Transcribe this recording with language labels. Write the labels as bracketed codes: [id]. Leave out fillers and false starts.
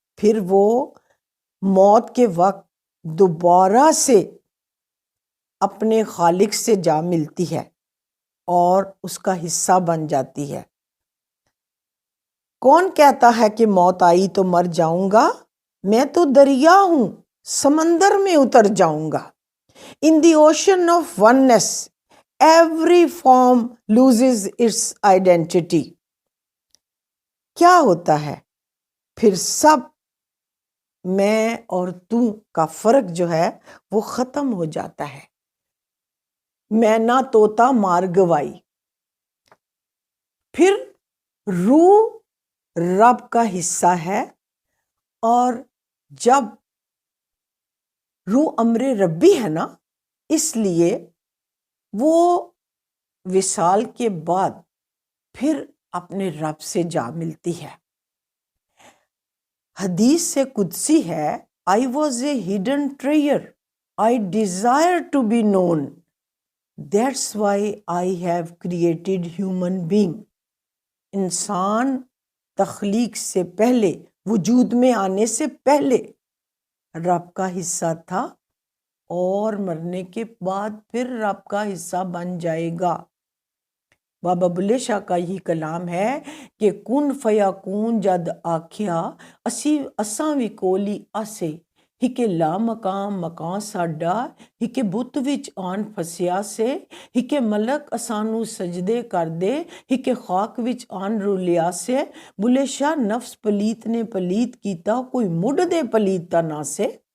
[ur] پھر وہ موت کے وقت دوبارہ سے اپنے خالق سے جا ملتی ہے اور اس کا حصہ بن جاتی ہے. کون کہتا ہے کہ موت آئی تو مر جاؤں گا؟ میں تو دریا ہوں، سمندر میں اتر جاؤں گا. [en] In the ocean of oneness, every form loses its identity. [ur] کیا ہوتا ہے پھر سب میں اور تو کا فرق جو ہے وہ ختم ہو جاتا ہے. [pa] میں نہ طوطا مار گوائی. [ur] پھر روح رب کا حصہ ہے، اور جب روح امر ربی ہے نا، اس لیے وہ وصال کے بعد پھر اپنے رب سے جا ملتی ہے۔ حدیث سے قدسی ہے، [en] I was a hidden treasure. I desire to be known. That's why I have created human being. [ur] انسان تخلیق سے پہلے، وجود میں آنے سے پہلے رب کا حصہ تھا، اور مرنے کے بعد پھر رب کا حصہ بن جائے گا۔ [pa] بابا بلے شاہ کا یہی کلام ہے کہ کن فیاکون جد آکھیا اساں وی کولی آسے، ہکے لا مقام مکان ساڈا، ہکے بت وچ آن فسیا سے، ہکے ملک اسانو سجدے کر دے، ہکے خاک وچ آن رولیا سے۔ بلے شاہ نفس پلیت نے پلیت کیتا، کوئی مڈ دے پلیتا نہ سے۔